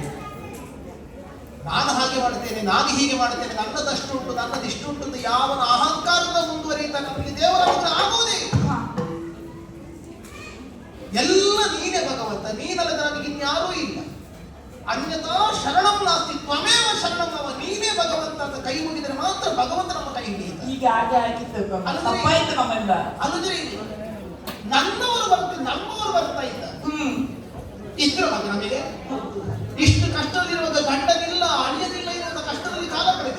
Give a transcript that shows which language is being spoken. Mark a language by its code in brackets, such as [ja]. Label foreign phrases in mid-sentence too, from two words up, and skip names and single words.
[kn] ನಾನು ಹಾಗೆ ಮಾಡ್ತೇನೆ, ನಾನು ಹೀಗೆ ಮಾಡ್ತೇನೆ, ನನ್ನದಷ್ಟು ಉಂಟು, ನನ್ನದಿಷ್ಟು ಉಂಟು ಅಂತ ಯಾವನ ಅಹಂಕಾರದ ಮುಂದುವರಿಯುತ್ತಾನೆ ಅವನಿಗೆ ದೇವರ ಅನುಗ್ರಹ ಆಗುವುದೇ. ಎಲ್ಲ ನೀನೇ ಭಗವಂತ, ನೀನಲ್ಲದ ನನಗೆ ಇನ್ಯಾರೂ ಇಲ್ಲ. [sa] ಅನ್ಯತಾ ಶರಣಂ ನಾಸ್ತಿ ತ್ವಮೇವ ಶರಣಂ ಅವ. [kn] ನೀನೇ ಭಗವಂತ ಅಂತ ಕೈ ಮುಗಿದರೆ ಮಾತ್ರ ಭಗವಂತ ನಮ್ಮ ಕೈ ಹಿಡಿಯುತ್ತೆ. ಈಗ ಹಾಗೆ ಆಗಿತ್ತು ಅಲ್ಲದ್ರೆ ನನ್ನವರು ಬರ್ತಾರೆ, ನಮ್ಮವರು ಬರ್ತಾ ಇದ್ದ ಇದ್ರ ಬಗ್ಗೆ ನಮಗೆ ಇಷ್ಟು ಕಷ್ಟದಲ್ಲಿರುವಾಗ ಗಂಡನಿಲ್ಲ, ಅಳಿಯದಿಲ್ಲ ಇರುವಂತ ಕಷ್ಟದಲ್ಲಿ ಕಾಲ ಕಳೆದಿದೆ.